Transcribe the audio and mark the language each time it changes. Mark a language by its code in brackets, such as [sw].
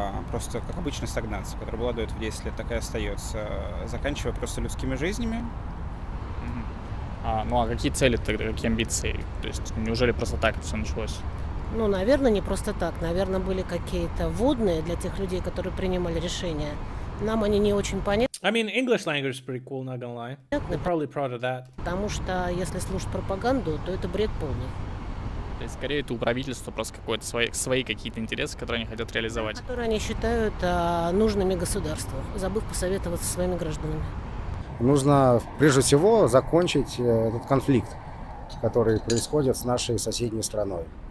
[ru] Просто, как обычно, стагнация, которая была до этого 10 лет, такая остается. Заканчивая просто людскими жизнями. Ну а какие цели тогда, какие амбиции? То есть неужели просто так все началось? Ну, наверное, не просто так. Наверное, были какие-то вводные для тех людей, которые принимали решения. Нам они не очень понятны. [en] I mean, English language is pretty cool, not gonna lie. They're probably proud of that. [ru] Потому что если слушать пропаганду, то это бред полный. То есть скорее это у правительства просто какой-то свои какие-то интересы, которые они хотят реализовать. Которые они считают нужными государству, забыв посоветоваться со своими гражданами. Нужно, прежде всего, закончить этот конфликт, который происходит с нашей соседней страной.